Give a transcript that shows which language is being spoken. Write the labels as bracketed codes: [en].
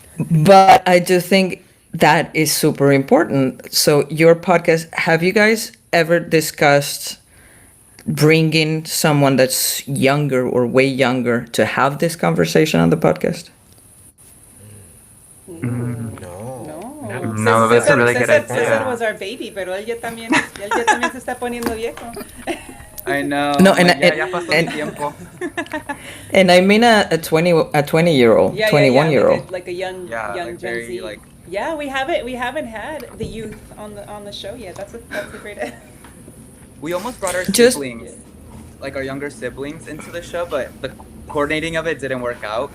[en] But I do think that is super important. So your podcast, have you guys ever discussed bringing someone that's younger or way younger to have this conversation on the podcast? No, that's a really good idea. César was our baby, [es] pero él ya también se está poniendo viejo. [en] I know. [es] No, ya pasó mi tiempo. [en] And I mean a 20-year-old, 21-year-old. Like a young like Gen very, Z. like... Yeah, we haven't had the youth on the show yet. That's a great idea. We almost brought our siblings, like our younger siblings, into the show, but the coordinating of it didn't work out.